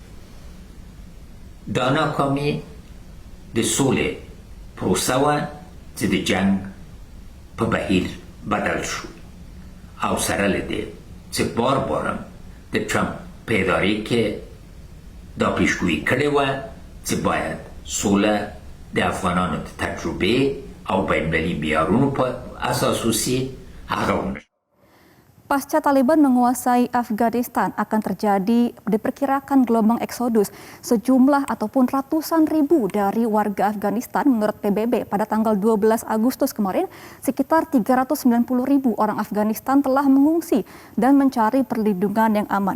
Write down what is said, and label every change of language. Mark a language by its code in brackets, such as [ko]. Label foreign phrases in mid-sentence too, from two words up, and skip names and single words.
[ps] دا ناکامي د سولې پروسه و چې د جنگ په بهیر بدل شو او سره له دې چې بار بارم د ټرمپ په ادارې کې دا پیشګویي کړې وه چې باید سوله د افغانانو د تجربه او بین‌المللي معیارونو په اساس وسي هغه ونه. [id] Pasca Taliban menguasai Afghanistan akan terjadi diperkirakan gelombang eksodus sejumlah ataupun ratusan ribu dari warga Afghanistan. Menurut PBB pada tanggal 12 Agustus kemarin sekitar 390 ribu orang Afghanistan telah mengungsi dan mencari perlindungan yang aman.